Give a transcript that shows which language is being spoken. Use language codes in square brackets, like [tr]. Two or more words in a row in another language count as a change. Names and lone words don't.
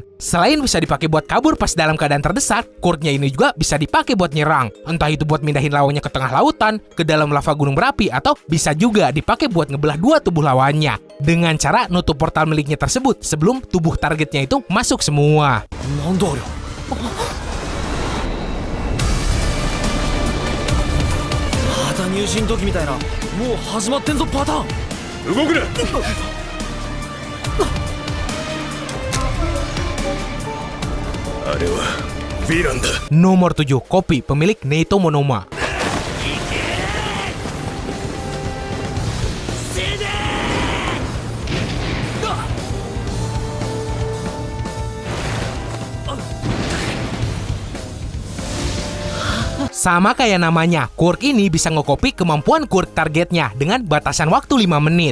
[id] Selain bisa dipakai buat kabur pas dalam keadaan terdesak, quirknya ini juga bisa dipakai buat nyerang. Entah itu buat mindahin lawannya ke tengah lautan, ke dalam lava gunung berapi, atau bisa juga dipakai buat ngebelah dua tubuh lawannya. Dengan cara nutup portal miliknya tersebut sebelum tubuh targetnya itu masuk semua. [ja] また入信時みたいなもう始まってんぞパターン動くなあれはヴィランだ. [id] Nomor 7, Kopi, pemilik Neito Monoma. Sama kayak namanya, quirk ini bisa ngekopi kemampuan quirk targetnya dengan batasan waktu 5 menit.